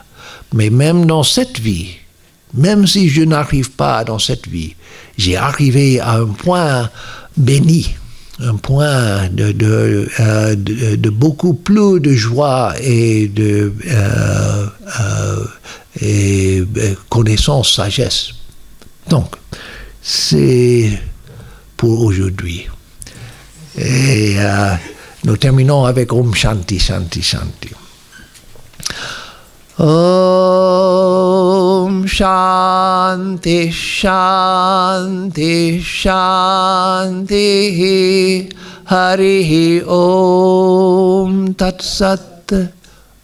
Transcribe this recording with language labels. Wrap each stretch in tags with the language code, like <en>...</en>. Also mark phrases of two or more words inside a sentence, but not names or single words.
<fr>Mais même dans cette vie, même si je n'arrive pas dans cette vie, j'ai arrivé à un point béni, un point de beaucoup plus de joie et de connaissance, sagesse. Donc, c'est pour aujourd'hui. Et nous terminons avec</fr> <sa>Om Shanti, Shanti, Shanti. Om Shanti, Shanti, Shanti. Hari Om Tat Sat.</sa>